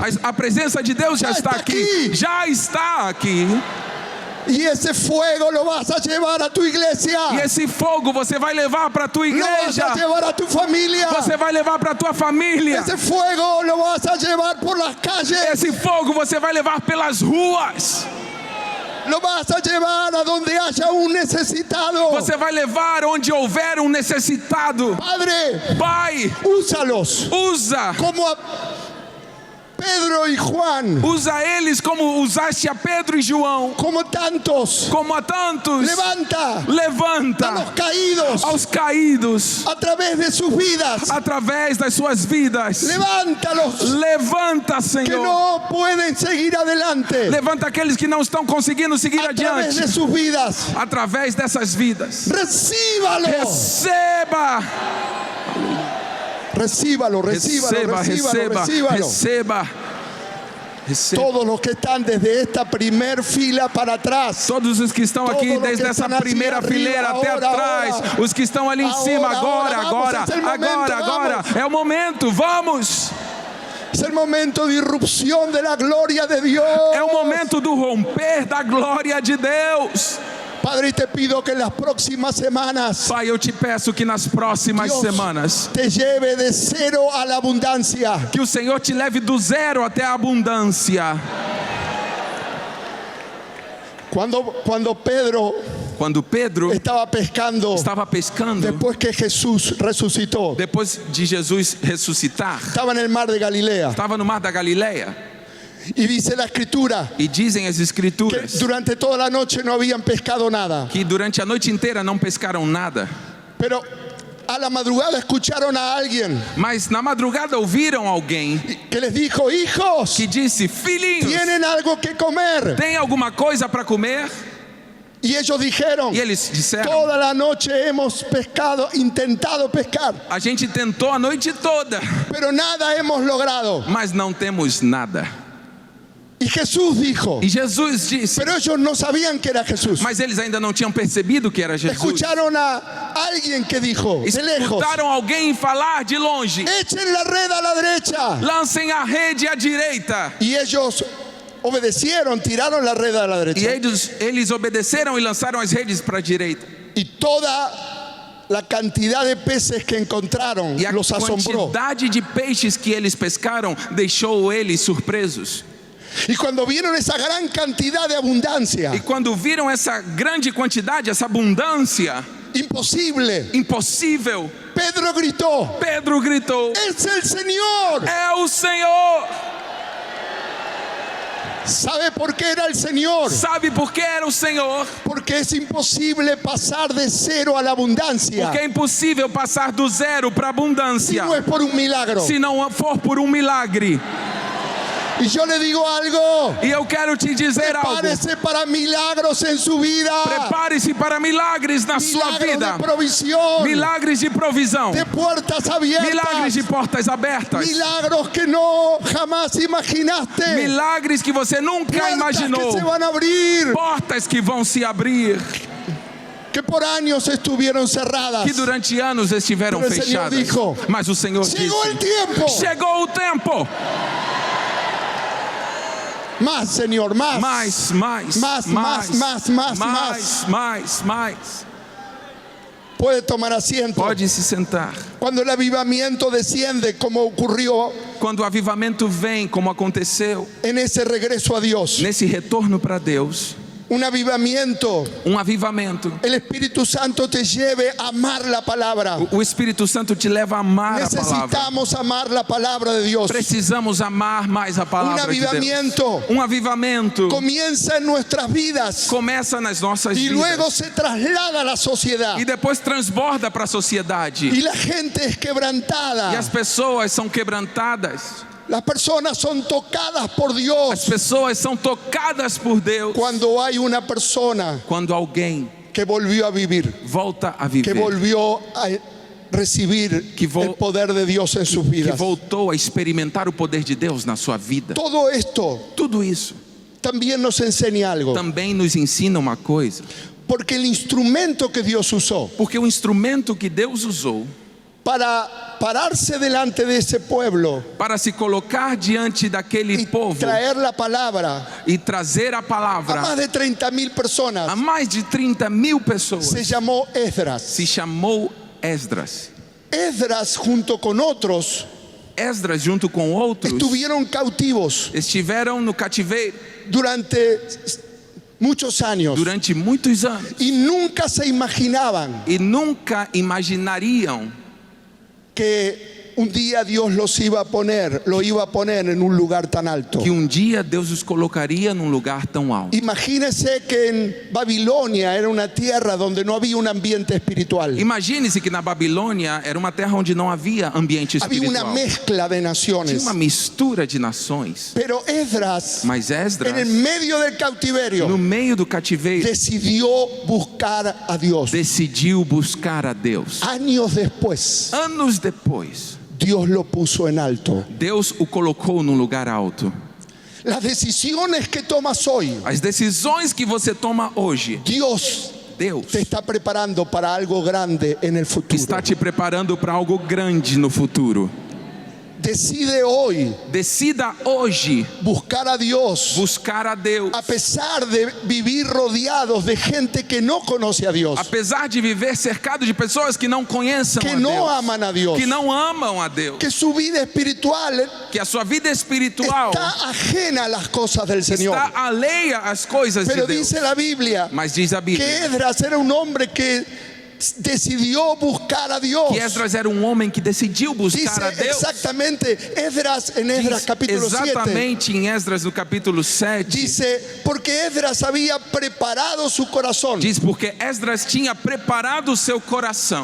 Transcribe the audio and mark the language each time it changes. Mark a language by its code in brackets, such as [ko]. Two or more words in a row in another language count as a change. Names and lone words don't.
[pt] A presença de Deus já Já está está aqui. aqui. Já está aqui. [es] Y ese fuego lo vas a llevar a tu iglesia. [pt] E esse fogo você vai levar para a tua [es] Lo vas [pt] igreja. [es] a llevar a tu familia. [pt] Você vai levar para a tua família. [es] Ese fuego lo vas a llevar por las calles. [pt] Esse fogo você vai levar pelas ruas. [es] Lo vas a llevar a donde haya un necesitado. [pt] Você vai levar onde houver necessitado. [es] Padre, [pt] Pai, [es] úsalos [pt] usa. [es] como a Pedro y Juan, [pt] Usa eles como usaste a Pedro e João. [es] como tantos. [pt] Como a tantos. [es] Levanta a [pt] Levanta [es] los caídos [pt] aos caídos [es] a través de sus vidas. [pt] através das suas vidas. [es] Levántalos [pt] Levanta, [es] que [pt] Senhor. [es] no pueden seguir adelante. [pt] Levanta aqueles que não estão conseguindo seguir [es] A través [pt] adiante. [es] de sus vidas. [pt] Através dessas vidas. [es] Recíbalo. [pt] Receba. [es] Recíbalo, recíbalo, [pt] Receba, [es] recíbalo, [pt] receba, [es] recíbalo. [pt] receba. Receba. [es] Todos los que están desde esta primer fila para atrás. [pt] Todos os que estão Todos aqui os que desde essa estão aqui primeira [es] arriba, [pt] fileira até agora, atrás, agora. os que estão ali em cima, agora, Vamos, agora, esse é o momento, agora, vamos. é o momento, vamos! [es] Es el momento de irrupción de la gloria de Dios. [pt] É o momento do romper da glória de Deus. [es] Padre, te pido que en las próximas semanas [pt] Pai, eu te peço que nas próximas [es] Dios [pt] semanas, [es] te lleve de cero a la abundancia. [pt] que o Senhor te leve do zero até a abundância. [es] Cuando Pedro [pt] Quando Pedro [es] estaba pescando, [pt] estava pescando, [es] después que Jesús resucitó, [pt] depois de Jesus ressuscitar, [es] estaba en el mar de Galilea. [pt] estava no mar da Galileia, [es] Y dice la escritura [pt] e dizem as [es] que [pt] escrituras [es] durante toda la noche no habían pescado nada. [pt] que durante a noite inteira não pescaram nada, [es] Pero a la madrugada escucharon a alguien [pt] mas na madrugada ouviram alguém [es] que les dijo: hijos, [pt] que disse: filhinhos, [es] tienen algo que comer. [pt] tem alguma coisa para comer? [es] Y ellos dijeron: [pt] E eles disseram: [es] toda la noche hemos intentado pescar, [pt] a gente tentou a noite toda, [es] pero nada hemos logrado. [pt] mas não temos nada. [es] Y Jesús dijo, [pt] E Jesus disse, [es] pero ellos no sabían que era Jesús. [pt] mas eles ainda não tinham percebido que era Jesus. [es] Escucharon a alguien que dijo de lejos: [pt] Escutaram alguém falar de longe: [es] echen la red a la derecha. [pt] lancem a rede à direita. [es] Y ellos obedecieron, tiraron la red a la [pt] E [es] derecha. [pt] eles obedeceram e lançaram as redes para a direita. [es] Y toda la cantidad de peces que encontraron [pt] E a [es] los asombró. [pt] quantidade de peixes que eles pescaram deixou eles surpresos. [es] Y cuando vieron esa gran cantidad de abundancia, [pt] E quando viram essa grande quantidade, essa abundância [es] imposible, [pt] impossível, [es] Pedro gritó: [pt] Pedro gritou: [es] ¡es el Señor! [pt] é o Senhor! [es] ¿Sabe por qué era el Señor? [pt] Sabe por que era o Senhor? [es] Porque es imposible pasar de cero a la abundancia [pt] Porque é impossível passar do zero para a [es] si [pt] abundância [es] no es por un milagro. [pt] se não for por um milagre. [es] Y yo le digo algo: [pt] E eu quero te dizer algo. [es] prepárese para milagros en su vida, [pt] Prepare-se para milagres na sua [es] milagros [pt] vida. [es] de provisión, [pt] Milagres de provisão. [es] de puertas abiertas, [pt] Milagres de portas abertas. [es] milagros que no jamás imaginaste, [pt] Milagres que você nunca [es] puertas [pt] imaginou. [es] que se van a abrir, [pt] Portas que vão se abrir, [es] que por años estuvieron cerradas. [pt] que durante anos estiveram [es] Pero el Señor [pt] fechadas. [es] dijo: [pt] Mas o Senhor [es] llegó el [pt] disse: [es] tiempo. [pt] chegou o tempo. [es] Más, Señor, más. [pt] Mais. [es] Puede tomar asiento. [pt] Pode se sentar. [es] Cuando el avivamiento desciende, como ocurrió [pt] Quando o avivamento vem, como aconteceu, [es] en ese regreso a Dios, [pt] nesse retorno para Deus, [es] un avivamiento, [pt] avivamento, [es] el Espíritu Santo te lleve a amar la palabra. [pt] o Espírito Santo te leva a amar a palavra. [es] Necesitamos amar la palabra de Dios. [pt] Precisamos amar mais a palavra de Deus. [es] avivamiento [pt] Avivamento [es] comienza en nuestras vidas [pt] começa nas nossas [es] y luego [pt] vidas [es] se traslada a la sociedad. [pt] e depois transborda para a sociedade. [es] Y la gente es quebrantada. [pt] E as pessoas são quebrantadas. [es] Las personas son tocadas por [pt] As [es] Dios [pt] pessoas são tocadas por Deus [es] cuando hay una persona [pt] quando alguém [es] que volvió a vivir, [pt] volta a [es] que [pt] viver, [es] volvió a recibir el poder de Dios en sus [pt] que [es] vidas. [pt] voltou a experimentar o poder de Deus na sua vida. [es] Todo esto [pt] Tudo isso [es] también nos enseña algo, [pt] também nos ensina uma coisa, [es] porque el instrumento que Dios usó [pt] porque o instrumento que Deus usou [es] para pararse delante de ese pueblo [pt] para se colocar diante daquele [es] y [pt] povo [es] traer la palabra [pt] e trazer a [es] a más [pt] palavra [es] de 30.000 [pt] a [es] personas, [pt] mais de 30.000 [es] se [pt] pessoas, [es] llamó Esdras. [pt] se chamou Esdras. [es] Esdras junto con otros [pt] Esdras, junto com outros, [es] estuvieron cautivos [pt] estiveram no cativeiro [es] durante muchos años [pt] durante muitos anos [es] y nunca se imaginaban [pt] e nunca imaginariam [es] que un día Dios lo iba a poner en un lugar tan alto. [pt] que dia Deus os colocaria num lugar tão alto. [es] Imagínese que en Babilonia era una tierra donde no había un ambiente espiritual. [pt] Imagine-se que na Babilônia era uma terra onde não havia ambiente [es] Había una [pt] espiritual. [es] mezcla de [pt] Tinha [es] naciones. [pt] uma mistura de nações. [es] Pero Esdras, [pt] Mas [es] en el [pt] Esdras, [es] medio del [pt] no [es] cautiverio, [pt] meio do cativeiro, [es] decidió buscar a Dios. [pt] decidiu buscar a Deus. [es] Años después, [pt] Anos depois, [es] Dios lo puso en alto. [pt] Deus o colocou num lugar alto. [es] Las decisiones que tomas hoy, [pt] As decisões que você toma hoje, [es] Dios [pt] Deus [es] te está preparando para algo grande en el futuro. [pt] está te preparando para algo grande no futuro. [es] decide hoy [pt] Decida hoje [es] buscar a Dios, [pt] buscar a Deus. [es] a pesar de vivir rodeados de gente que no conoce a Dios, [pt] Apesar de viver cercado de pessoas que não conheçam [es] que [pt] a [es] no [pt] Deus, [es] aman a Dios, [pt] que não amam a Deus, [es] que su vida espiritual [pt] que a sua vida espiritual [es] está ajena a las cosas del Señor. [pt] está alheia às coisas de [es] Pero [pt] Deus. [es] dice la Biblia [pt] Mas diz a [es] que [pt] Bíblia [es] Esdras era un hombre que decidió buscar a Dios. [pt] que Esdras era um homem que decidiu buscar [es] Dice [pt] a Deus. [es] exactamente Esdras en Esdras [pt] Diz [es] capítulo 7. [pt] exatamente em Esdras no capítulo 7. [es] Dice, porque Esdras había preparado su corazón. [pt] Diz porque Esdras tinha preparado o seu coração.